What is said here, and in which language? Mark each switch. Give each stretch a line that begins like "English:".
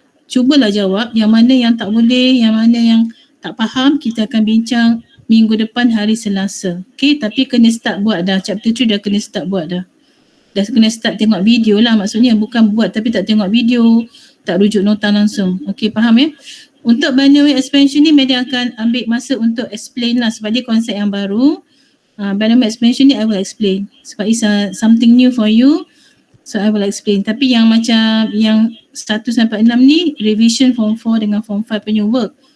Malay: Cubalah jawab yang mana yang tak boleh, yang mana yang tak faham, kita akan bincang minggu depan hari Selasa. Okay, tapi kena start buat dah. Chapter 3 dah kena start buat dah. Dah kena start tengok video lah maksudnya. Bukan buat tapi tak tengok video, tak rujuk nota langsung. Okay, faham ya? Untuk binary expansion ni Medan akan ambil masa untuk explain lah sebab dia konsep yang baru.
English: Binary expansion ni I will explain sebab it's something new for you. So I will explain.
Malay: Tapi yang macam yang 1 sampai 6 ni revision form 4 dengan form 5 punya work.